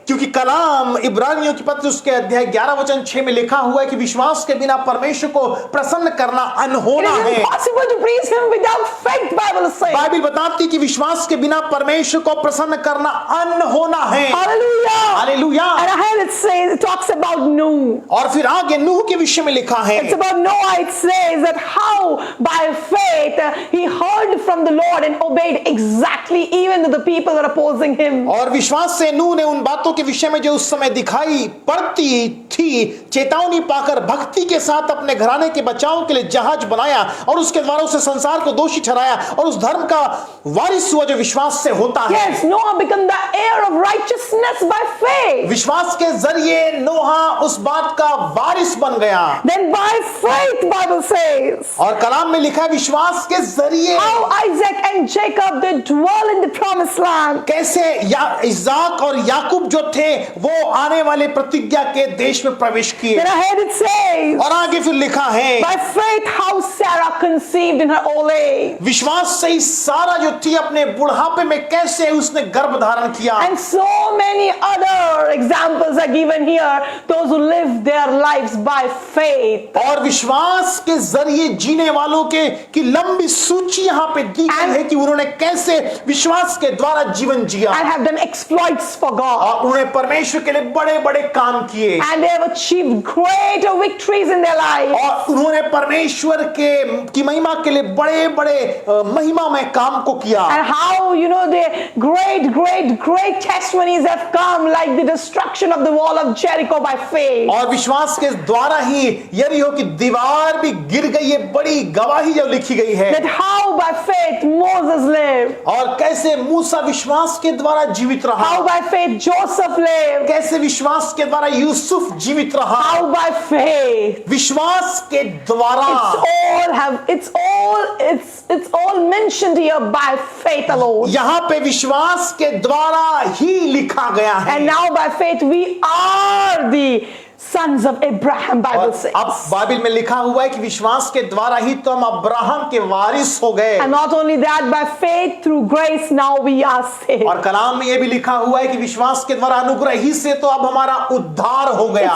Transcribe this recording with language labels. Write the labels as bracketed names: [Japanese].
[Hindi] क्योंकि कलाम इब्रानियों की पत्र उसके अध्याय 11 वचन 6 में लिखा हुआ है कि विश्वास के बिना परमेश्वर को प्रसन्न करना [English] It [Hindi] अनहोना [English] is [Hindi] है। [English] impossible to please him without faith, Bible is saying. [Hindi] Bible बताती है कि विश्वास के बिना परमेश्वर को प्रसन्न करना अनहोना है। [English] Hallelujah. [Hindi] Hallelujah. [English] And ahead it talks about Noah. [Hindi] और फिर आगे नूह के विषय में लिखा है। [English] It's about Noah. It says that how by faith he heard from the Lord and obeyed exactly, even though the people were opposing him. [Hindi] और विश्वास से नूह ने उन बातों के विषय में जो उस समय दिखाई पड़ती थी चेतावनी पाकर भक्ति के साथ अपने घराने के बचाव के लिए जहाज बनाया, और उसके द्वारा उसे संसार को दोषी ठहराया, और उस धर्म का वारिस हुआ जो विश्वास से होता है। [English] Yes, Noah became the heir of righteousness by faith. [Hindi] विश्वास के जरिए नोहा उस बात का वारिस बन गया। [English] Then by faith, Bible says, [Hindi] और कलाम में लिखा है विश्वास के जरिए [English] how Isaac and Jacob they dwell in the promised land. [Hindi] कैसे इसाक और याकूब जो थे वो आने वाले प्रतिज्ञा के देश में प्रवेश किए। [English] Then ahead it says, [Hindi] और आगे फिर लिखा है [English] by faith how Sarah conceived in her old age. [Hindi] विश्वास से ही सारा जो थी अपने बुढ़ापे में कैसे उसने गर्भ धारण किया। [English] And so many other examples are given here, those who live their lives by faith. [Hindi] और विश्वास के जरिए जीने वालों के की लंबी सूची यहाँ पे दी गई है कि उन्होंने कैसे विश्वास के द्वारा जीवन जिया, [English] And have done exploits for God. [Hindi] और उन्होंने परमेश्वर के लिए बड़े बड़े काम किए, [English] And they have achieved greater victories in their life. [Hindi] और उन्होंने परमेश्वर की महिमा के लिए बड़े बड़े महिमा में काम को किया। [English] And how, the great testimonies have come, like the destruction of the wall of Jericho by faith. [Hindi] और विश्वास के द्वारा ही यरीहो की दीवार भी गिर गई, ये बड़ी गवाही जो लिखी गई है। [English] That how by faith Moses lived. [Hindi] और कैसे मूसा विश्वास के द्वारा जीवित रहा, [English] How by faith Joseph lived. [Hindi] कैसे विश्वास के द्वारा यूसुफ जीवित रहा, [English] How by faith. [Hindi] विश्वास के द्वारा। [English] It's all mentioned here by faith alone. [Hindi] यहाँ पे विश्वास के द्वारा ही लिखा गया है। [English] And now by faith we are the sons of Abraham, Bible says. [Hindi] अब बाइबल में लिखा हुआ है कि विश्वास के द्वारा ही तो हम अब्राहम के वारिस हो गए। [English] And not only that, by faith through grace now we are saved. [Hindi] और कलाम में ये भी लिखा हुआ है कि विश्वास के द्वारा अनुग्रह ही से तो अब हमारा उद्धार हो गया।